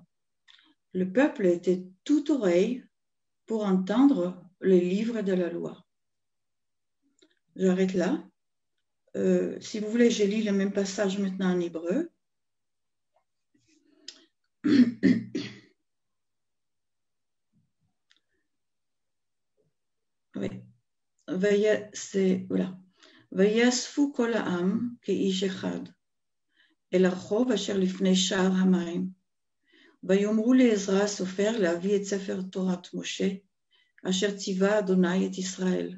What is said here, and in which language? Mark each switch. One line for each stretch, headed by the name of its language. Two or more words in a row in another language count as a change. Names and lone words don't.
French: Le peuple était tout oreille pour entendre le livre de la loi. J'arrête là. Si vous voulez, je lis le même passage maintenant en hébreu. Oui.
Hebrew: ויאספו כל העם כאיש אחד אל הרחוב אשר לפני שער המים. ויאמרו לעזרא הסופר להביא את ספר תורת משה, אשר ציווה אדוני את ישראל.